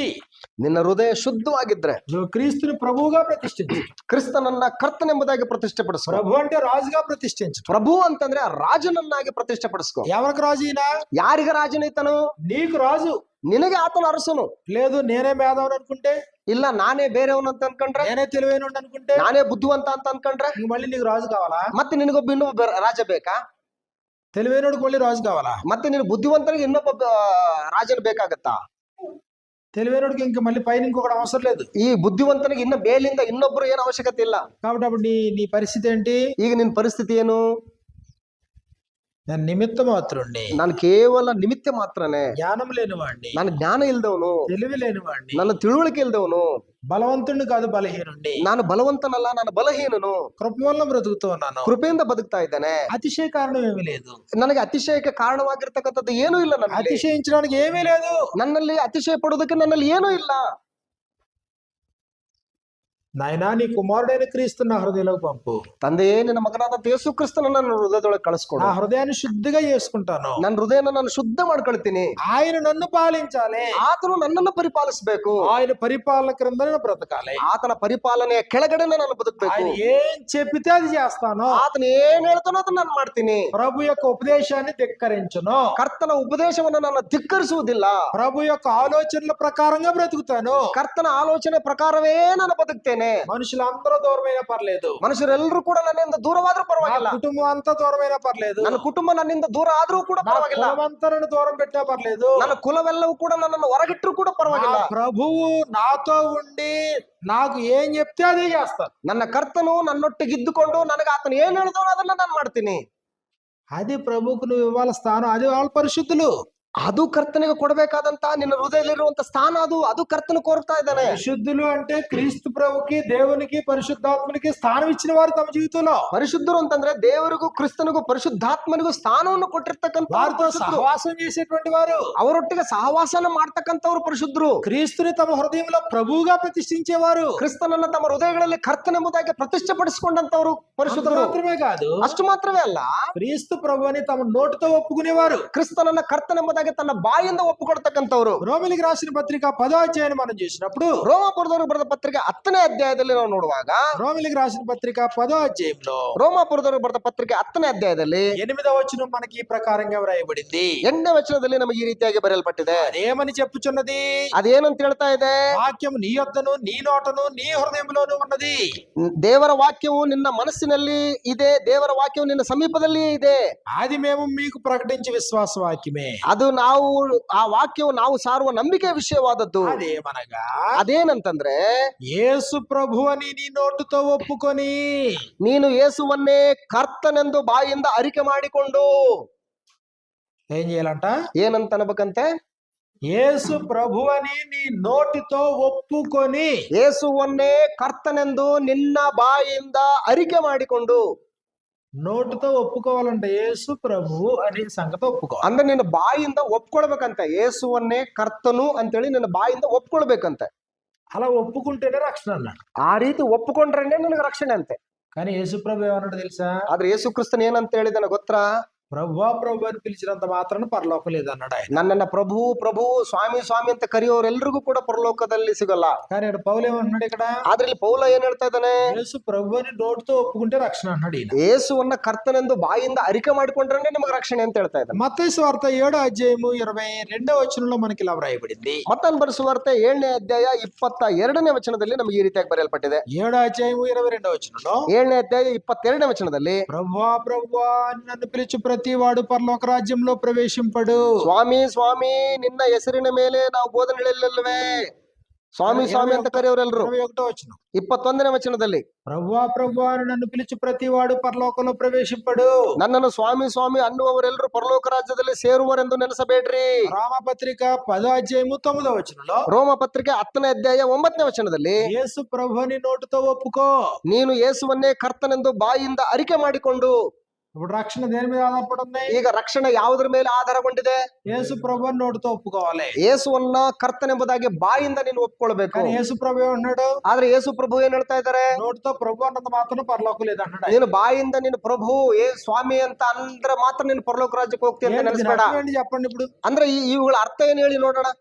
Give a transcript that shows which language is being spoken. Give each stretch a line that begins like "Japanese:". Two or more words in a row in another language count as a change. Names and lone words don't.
Kannada: ನಿನ್ನ ಹೃದಯ ಶುದ್ಧವಾಗಿದ್ರೆ
Telugu: నువ్వు క్రీస్తుని ప్రభువుగా ప్రతిష్ఠించు.
Kannada: ಕ್ರಿಸ್ತನನ್ನ ಕರ್ತನೆಂಬುದಾಗಿ ಪ್ರತಿಷ್ಠೆ ಪಡಿಸ್ಕೊ.
Telugu: ప్రభు అంటే రాజుగా ప్రతిష్ఠించు.
Kannada: ಪ್ರಭು ಅಂತಂದ್ರೆ ರಾಜನನ್ನಾಗಿ ಪ್ರತಿಷ್ಠೆ ಪಡಿಸ್ಕೊ.
Telugu: ఎవరికి రాజు ఈయన?
Kannada: ಯಾರಿಗ ರಾಜನೈತನು?
Telugu: నీకు రాజు.
Kannada: ನಿನಗೆ ಆತನ ಅರಸನು.
Telugu: లేదు నేనే మేధావని అనుకుంటే,
Kannada: ಇಲ್ಲ ನಾನೇ ಬೇರೆಯವನು ಅಂತ ಅನ್ಕೊಂಡ್ರೆ,
Telugu: నేనే తెలివైన అనుకుంటే,
Kannada: ನಾನೇ ಬುದ್ಧಿವಂತ ಅಂತ ಅನ್ಕೊಂಡ್ರೆ,
Telugu: మళ్ళీ నీకు రాజు కావాలా?
Kannada: ಮತ್ತೆ ನಿನಗೊಬ್ಬ ಇನ್ನೊಬ್ಬ ರಾಜ ಬೇಕಾ?
Telugu: తెలివైనోడికి మళ్ళీ రాజు కావాలా?
Kannada: ಮತ್ತೆ ನೀನು బుద్ధిವಂತನಿಗೆ ಇನ್ನೊಬ್ಬ ರಾಜನು ಬೇಕಾಗತ್ತಾ?
Telugu: తెలివైనోడికి ఇంక మళ్ళీ పైన ఇంకొకటి అవసరం లేదు.
Kannada: ಈ బుద్ధిವಂತನಿಗೆ ಇನ್ನ ಮೇಲಿಂದ ಇನ್ನೊಬ್ರು ಏನು ಅವಶ್ಯಕತೆ ಇಲ್ಲ.
Telugu: కాబట్టి అప్పుడు నీ నీ పరిస్థితి ఏంటి?
Kannada: ಈಗ ನಿನ್ ಪರಿಸ್ಥಿತಿ ಏನು?
Telugu: నేను నిమిత్త మాత్రుణ్ణి,
Kannada: ನಾನು ಕೇವಲ ನಿಮಿತ್ತ ಮಾತ್ರನೇ,
Telugu: జ్ఞానం లేనివాడిని,
Kannada: ನಾನು ಜ್ಞಾನ ಇಲ್ದವನು,
Telugu: తెలివి లేనివాడిని,
Kannada: ನನ್ನ ತಿಳುವಳಿಕೆ ಇಲ್ದವನು,
Telugu: బలవంతుణ్ణి కాదు బలహీనుణ్ణి,
Kannada: ನಾನು బలವಂತನಲ್ಲ, ನಾನು ಬಲಹೀನನು,
Telugu: కృప వల్ల బ్రతుకుతూ ఉన్నాను.
Kannada: ಕೃಪೆಯಿಂದ ಬದುಕ್ತಾ ಇದ್ದೇನೆ.
Telugu: అతిశయ కారణం ఏమీ లేదు.
Kannada: ನನಗೆ ಅತಿಶಯಕ್ಕೆ ಕಾರಣವಾಗಿರ್ತಕ್ಕಂಥದ್ದು ಏನೂ ಇಲ್ಲ. ನನ್ನಲ್ಲಿ
Telugu: అతిశయించడానికి ఏమీ లేదు.
Kannada: ನನ್ನಲ್ಲಿ ಅತಿಶಯ ಪಡೋದಕ್ಕೆ ನನ್ನಲ್ಲಿ ಏನೂ ಇಲ್ಲ.
Telugu: నాయనా నీ కుమారుడైన క్రీస్తు నా హృదయంలోకి పంపు.
Kannada: ತಂದೆಯೇ, ನಿನ್ನ ಮಗನಾದ ಯೇಸು ಕ್ರಿಸ್ತನನ್ನ ನನ್ನ ಹೃದಯದೊಳಗೆ ಕಳಿಸ್ಕೊಡು.
Telugu: నా హృదయాన్ని శుద్ధిగా చేసుకుంటాను.
Kannada: ನನ್ನ ಹೃದಯನ ನಾನು ಶುದ್ಧ ಮಾಡ್ಕೊಳ್ತೀನಿ.
Telugu: ఆయన నన్ను పాలించాలి.
Kannada: ಆತನು ನನ್ನನ್ನು ಪರಿಪಾಲಿಸಬೇಕು.
Telugu: ఆయన పరిపాలన క్రింద నేను బ్రతకాలి.
Kannada: ಆತನ ಪರಿಪಾಲನೆಯ ಕೆಳಗಡೆ ನಾನು ಬದುಕಬೇಕು.
Telugu: ఆయన ఏం చెప్పితే అది చేస్తాను.
Kannada: ಆತನ ಏನ್ ಹೇಳ್ತಾನೋ ಅದನ್ನ ನಾನು ಮಾಡ್ತೀನಿ.
Telugu: ప్రభు యొక్క ఉపదేశాన్ని ధిక్కరించును.
Kannada: ಕರ್ತನ ಉಪದೇಶವನ್ನು ನಾನು ಧಿಕ್ಕರಿಸುವುದಿಲ್ಲ.
Telugu: ప్రభు యొక్క ఆలోచనల ప్రకారంగా బ్రతుకుతాను.
Kannada: ಕರ್ತನ ಆಲೋಚನೆ ಪ್ರಕಾರವೇ ನಾನು ಬದುಕ್ತೇನೆ.
Telugu: మనుషులందరూ దూరమైనా పర్లేదు,
Kannada: ಮನುಷ್ಯರೆಲ್ಲರೂ ಕೂಡ ನನ್ನಿಂದ ದೂರವಾದ್ರೂ ಪರವಾಗಿಲ್ಲ,
Telugu: కుటుంబం అంతా దూరమైనా పర్లేదు,
Kannada: ನನ್ನ ಕುಟುಂಬ ನನ್ನಿಂದ ದೂರ ಆದ್ರೂ ಕೂಡ ಪರವಾಗಿಲ್ಲ,
Telugu: కులమంతా నన్ను దూరం పెట్టా పర్లేదు,
Kannada: ನನ್ನ ಕುಲವೆಲ್ಲವೂ ಕೂಡ ನನ್ನನ್ನು ಹೊರಗಿಟ್ಟರು ಕೂಡ ಪರವಾಗಿಲ್ಲ.
Telugu: ప్రభువు నాతో ఉండి నాకు ఏం చెప్తే అదే చేస్తాను.
Kannada: ನನ್ನ ಕರ್ತನು ನನ್ನೊಟ್ಟಿಗಿದ್ದುಕೊಂಡು ನನಗೆ ಆತನು ಏನ್ ಹೇಳಿದವನು ಅದನ್ನ ನಾನು ಮಾಡ್ತೀನಿ.
Telugu: అది ప్రభువుకు నువ్వు ఇవ్వాలి స్థానం. అది వాళ్ళ పరిశుద్ధులు.
Kannada: ಅದು ಕರ್ತನಿಗೆ ಕೊಡಬೇಕಾದಂತ ನಿನ್ನ ಹೃದಯದಲ್ಲಿರುವಂತ ಸ್ಥಾನ ಅದು ಕರ್ತನು ಕೋರ್ತಾ ಇದ್ದಾನೆ.
Telugu: పరిశుద్ధులు అంటే క్రీస్తు ప్రభుకి దేవునికి పరిశుద్ధాత్మనికి స్థానం ఇచ్చిన వారు తమ జీవితంలో.
Kannada: ಪರಿಶುದ್ಧರು ಅಂತಂದ್ರೆ ದೇವರಿಗೂ ಕ್ರಿಸ್ತನಿಗೂ ಪರಿಶುದ್ಧಾತ್ಮನಿಗೂ ಸ್ಥಾನವನ್ನು ಕೊಟ್ಟಿರ್ತಕ್ಕಂಥ,
Telugu: వారితో సహవాసం చేసేటువంటి వారు,
Kannada: ಅವರೊಟ್ಟಿಗೆ ಸಹವಾಸನ ಮಾಡ್ತಕ್ಕಂಥವ್ರು ಪರಿಶುದ್ಧರು.
Telugu: క్రీస్తుని తమ హృదయంలో ప్రభువుగా ప్రతిష్ఠించేవారు,
Kannada: ಕ್ರಿಸ್ತನನ್ನ ತಮ್ಮ ಹೃದಯಗಳಲ್ಲಿ ಕರ್ತನೆಂಬುದಾಗಿ ಪ್ರತಿಷ್ಠೆಪಡಿಸಿಕೊಂಡಂತವ್ರು ಪರಿಶುದ್ಧರು.
Telugu: మాత్రమే కాదు,
Kannada: ಅಷ್ಟು ಮಾತ್ರವೇ ಅಲ್ಲ,
Telugu: క్రీస్తు ప్రభు అని తమ నోటితో ఒప్పుకునేవారు,
Kannada: ಕ್ರಿಸ್ತನನ್ನ ಕರ್ತನೆಂಬುದಾಗಿ ತನ್ನ ಬಾಯಿಂದ ಒಪ್ಪುಕೊಡ್ತಕ್ಕಂಥವ್ರು.
Telugu: రోమిలికి రాసిన పత్రిక 10వ అధ్యాయాన్ని మనం చూసినప్పుడు,
Kannada: ರೋಮಾಪುರದವರು ಬರೆದ ಪತ್ರಿಕೆ 10ನೇ ಅಧ್ಯಾಯದಲ್ಲಿ ನಾವು ನೋಡುವಾಗ,
Telugu: రోమిలికి రాసిన పత్రిక 10వ అధ్యాయంలో
Kannada: ರೋಮಾಪುರದವರು ಬರೆದ ಪತ್ರಿಕೆ 10ನೇ ಅಧ್ಯಾಯದಲ್ಲಿ
Telugu: 8వ వచనం మనకి ఈ ప్రకారంగా వ్రాయబడింది.
Kannada: 8ನೇ ವಚನದಲ್ಲಿ ನಮಗೆ ಈ ರೀತಿಯಾಗಿ ಬರೆಯಲ್ಪಟ್ಟಿದೆ.
Telugu: అదేమని చెప్పుచున్నది?
Kannada: ಅದೇನಂತ ಹೇಳ್ತಾ ಇದೆ?
Telugu: వాక్యం నీ యొద్దను నీ నోటను నీ హృదయంలోనూ ఉన్నది.
Kannada: ದೇವರ ವಾಕ್ಯವು ನಿನ್ನ ಮನಸ್ಸಿನಲ್ಲಿ ಇದೆ, ದೇವರ ವಾಕ್ಯವು ನಿನ್ನ ಸಮೀಪದಲ್ಲಿಯೇ ಇದೆ.
Telugu: అది మేము మీకు ప్రకటించే విశ్వాస వాక్యమే.
Kannada: ಅದು ನಾವು ಆ ವಾಕ್ಯವು ನಾವು ಸಾರುವ ನಂಬಿಕೆ ವಿಷಯವಾದದ್ದು.
Telugu: అదేమనగా,
Kannada: ಅದೇನಂತಂದ್ರೆ,
Telugu: యేసు ప్రభు అని నీ నోటుతో ఒప్పుకొని
Kannada: ನೀನು ಯೇಸುವನ್ನೇ ಕರ್ತನೆಂದು ಬಾಯಿಂದ ಅರಿಕೆ ಮಾಡಿಕೊಂಡು
Telugu: ఏం చేయాలంట?
Kannada: ಏನಂತ ಅನ್ಬೇಕಂತೆ?
Telugu: యేసు ప్రభు అని నీ నోటితో ఒప్పుకొని,
Kannada: ಯೇಸುವನ್ನೇ ಕರ್ತನೆಂದು ನಿನ್ನ ಬಾಯಿಂದ ಅರಿಕೆ ಮಾಡಿಕೊಂಡು.
Telugu: నోటితో ఒప్పుకోవాలంటే యేసు ప్రభు అనే సంగతి ఒప్పుకోవాలి.
Kannada: ಅಂದ್ರೆ ನಿನ್ನ ಬಾಯಿಂದ ಒಪ್ಕೊಳ್ಬೇಕಂತೆ. ಯೇಸುವನ್ನೇ ಕರ್ತನು ಅಂತೇಳಿ ನಿನ್ನ ಬಾಯಿಂದ ಒಪ್ಕೊಳ್ಬೇಕಂತೆ.
Telugu: అలా ఒప్పుకుంటేనే రక్షణ అన్నాడు.
Kannada: ಆ ರೀತಿ ಒಪ್ಪಿಕೊಂಡ್ರೇನೆ ನಿನಗೆ ರಕ್ಷಣೆ ಅಂತೆ.
Telugu: కానీ యేసు ప్రభు ఏమన్నాడు తెలుసా?
Kannada: ಆದ್ರೆ ಯೇಸು ಕ್ರಿಸ್ತನ್ ಏನಂತ ಹೇಳಿದಾನೆ ಗೊತ್ತಾ?
Telugu: ప్రభువా ప్రభు అని పిలిచినంత మాత్రాన పరలోకం లేదన్నాడు ఆయన.
Kannada: ನನ್ನನ್ನ ಪ್ರಭು ಪ್ರಭು ಸ್ವಾಮಿ ಸ್ವಾಮಿ ಅಂತ ಕರೆಯೋರೆಲ್ರಿಗೂ ಕೂಡ ಪರಲೋಕದಲ್ಲಿ ಸಿಗಲ್ಲ.
Telugu: కానీ ఇక్కడ పౌలు ఏమన్నాడు ఇక్కడ?
Kannada: ಆದ್ರೆ ಇಲ್ಲಿ ಪೌಲ ಏನ್ ಹೇಳ್ತಾ ಇದ್ದಾನೆ?
Telugu: యేసు ప్రభు అని నోటితో ఒప్పుకుంటే రక్షణ అన్నాడు ఈయన.
Kannada: ಯೇಸುವನ್ನ ಕರ್ತನೆಂದು ಬಾಯಿಂದ ಅರಿಕೆ ಮಾಡಿಕೊಂಡ್ರೆ ನಿಮಗೆ ರಕ್ಷಣೆ ಅಂತ ಹೇಳ್ತಾ ಇದ್ದಾನೆ.
Telugu: మత్తయి సువార్త 7వ అధ్యాయము 22వ వచనంలో మనకి ఇలా వ్రాయబడింది.
Kannada: ಮತ್ತಾಯನ ಬರೆದ ಸುವಾರ್ತೆ 7ನೇ ಅಧ್ಯಾಯ 22ನೇ ವಚನದಲ್ಲಿ ನಮಗೆ ಈ ರೀತಿಯಾಗಿ ಬರೆಯಲ್ಪಟ್ಟಿದೆ.
Telugu: 7వ అధ్యాయము 22వ వచనంలో,
Kannada: 7ನೇ ಅಧ್ಯಾಯ 22ನೇ ವಚನದಲ್ಲಿ,
Telugu: ప్రభువా ప్రభువా అని నన్ను పిలిచి ప్రతి వాడు పరలోక రాజ్యంలో ప్రవేశింపడు.
Kannada: ಸ್ವಾಮಿ ಸ್ವಾಮಿ ನಿನ್ನ ಹೆಸರಿನ ಮೇಲೆ ನಾವು ಬೋಧನೆ ಹೇಳಲಿಲ್ಲವೇ? ಸ್ವಾಮಿ ಸ್ವಾಮಿ ಅಂತ ಕರೆಯವರೆಲ್ಲರೂ.
Telugu: 21వ వచనం,
Kannada: 21ನೇ ವಚನದಲ್ಲಿ,
Telugu: ప్రభువా ప్రభువా అని నన్ను పిలిచి ప్రతి వాడు పరలోకంలో ప్రవేశింపడు.
Kannada: ನನ್ನನ್ನು ಸ್ವಾಮಿ ಸ್ವಾಮಿ ಅನ್ನುವವರೆಲ್ಲರೂ ಪರಲೋಕ ರಾಜ್ಯದಲ್ಲಿ ಸೇರುವರೆಂದು ನೆನೆಸಬೇಡ್ರಿ.
Telugu: రామపత్రిక 10వ అధ్యాయము 9వ వచనంలో,
Kannada: ರೋಮ ಪತ್ರಿಕೆ 10ನೇ ಅಧ್ಯಾಯ 9ನೇ ವಚನದಲ್ಲಿ,
Telugu: యేసు ప్రభు అని నోటితో ఒప్పుకో.
Kannada: ನೀನು ಯೇಸುವನ್ನೇ ಕರ್ತನೆಂದು ಬಾಯಿಂದ ಅರಿಕೆ ಮಾಡಿಕೊಂಡು.
Telugu: ఇప్పుడు రక్షణ దేని మీద ఆధారపడింది?
Kannada: ಈಗ ರಕ್ಷಣೆ ಯಾವುದರ ಮೇಲೆ ಆಧಾರಗೊಂಡಿದೆ?
Telugu: యేసు ప్రభు అని నోటితో ఒప్పుకోవాలి.
Kannada: ಯೇಸುವನ್ನ ಕರ್ತನೆಂಬುದಾಗಿ ಬಾಯಿಂದ ನೀನು ಒಪ್ಕೊಳ್ಬೇಕು.
Telugu: కానీ యేసు ప్రభు ఏమన్నాడు?
Kannada: ಆದ್ರೆ ಯೇಸು ಪ್ರಭು ಏನ್ ಹೇಳ್ತಾ ಇದ್ದಾರೆ?
Telugu: నోటితో ప్రభు అన్నంత మాత్రం పరలోకం లేదన్నాడు.
Kannada: ನೀನು ಬಾಯಿಂದ ನೀನು ಪ್ರಭು ಸ್ವಾಮಿ ಅಂತ ಅಂದ್ರೆ ಮಾತ್ರ ನೀನು ಪರಲೋಕ ರಾಜ್ಯಕ್ಕೆ ಹೋಗ್ತೀಯ ಅಂತ ನೆನೆಸ್ಬೇಡ.
Telugu: చెప్పండి ఇప్పుడు.
Kannada: ಅಂದ್ರೆ ಇವುಗಳ ಅರ್ಥ ಏನ್ ಹೇಳಿ ನೋಡೋಣ.